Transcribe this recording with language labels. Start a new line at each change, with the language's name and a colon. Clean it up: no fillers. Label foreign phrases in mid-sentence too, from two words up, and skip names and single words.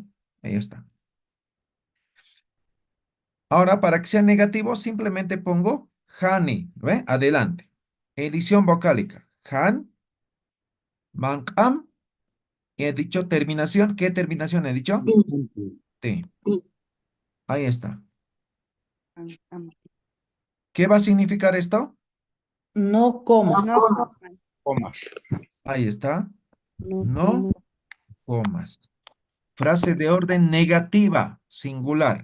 Spanish: Ahí está. Ahora, para que sea negativo, simplemente pongo hani, ¿ve? Adelante. Edición vocálica. Han, mancam. He dicho terminación. ¿Qué terminación he dicho? Di, T. di. Ahí está. ¿Qué va a significar esto? No comas. No comas. Comas. Ahí está. No No comas. Frase de orden negativa, singular.